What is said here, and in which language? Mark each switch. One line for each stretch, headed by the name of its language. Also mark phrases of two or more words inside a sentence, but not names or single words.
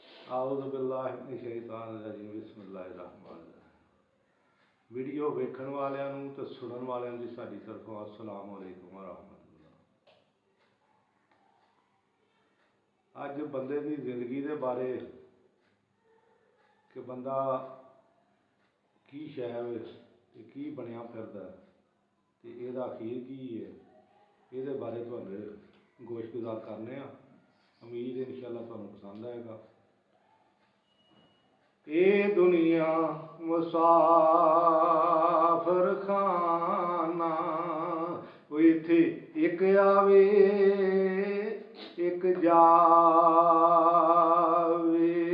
Arabic: أعوذ بالله من الشيطان الرجيم بسم الله الرحمن الرحيم.
Punjabi: ویڈیو ویکھن والیاں نوں تے سنن والیاں دی ساڈی طرفوں
Arabic: السلام عليكم ورحمة الله.
Punjabi: اج بندے دی زندگی دے بارے کہ بندہ کی شے تے کی بنیا پھردا تے ایہدا اخیر کی ہے، ایہدے بارے تہانوں گوش گزار کرنے آں. امید ہے ان شاء اللہ تہانوں پسند آئے گا۔ اے دنیا مسافر خانہ، ایتھے ایک آوے ایک جاوے.